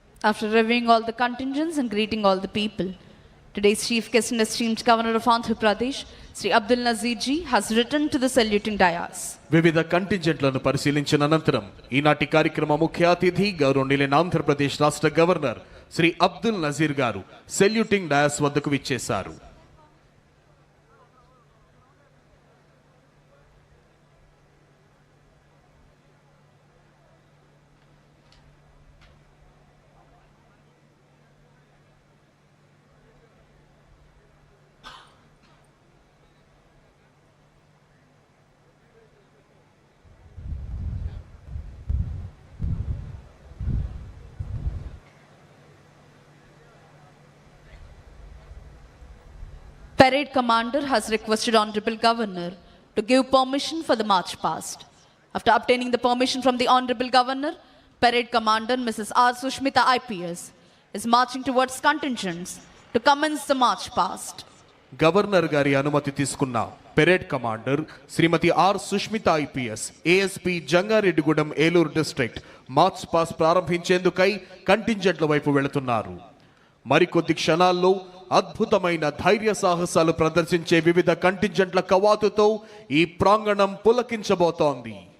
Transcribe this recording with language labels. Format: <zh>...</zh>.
<en>After reviewing all the contingents and greeting all the people, today's chief guest and esteemed Governor of Andhra Pradesh, Sri Abdul Nazir ji, has returned to the saluting dais.</en> <te>వివిధ కంటింజెంట్లను పరిశీలించిన అనంతరం ఈనాటి కార్యక్రమ ముఖ్య అతిథి గౌరవనీయులైన ఆంధ్రప్రదేశ్ రాష్ట్ర governor Shri Abdul Nazir గారు సెల్యూటింగ్ డయాస్ వద్దకు విచ్చేశారు.</te> <en>Parade Commander has requested Honorable Governor to give permission for the march past. After obtaining the permission from the Honorable Governor, Parade Commander Mrs. R. Sushmita IPS is marching towards contingents to commence the march past.</en> <te>Governor గారి అనుమతి తీసుకున్న parade commander Shrimati are Sushmita IPS ASP Jangareddygudem Eluru district March pass ప్రారంభించేందుకై కంటింజెంట్ల వైపు వెళుతున్నారు. మరికొద్ది క్షణాల్లో అద్భుతమైన ధైర్య సాహసాలు ప్రదర్శించే వివిధ కంటింజెంట్ల కవాతుతో ఈ ప్రాంగణం పులకించబోతోంది.</te>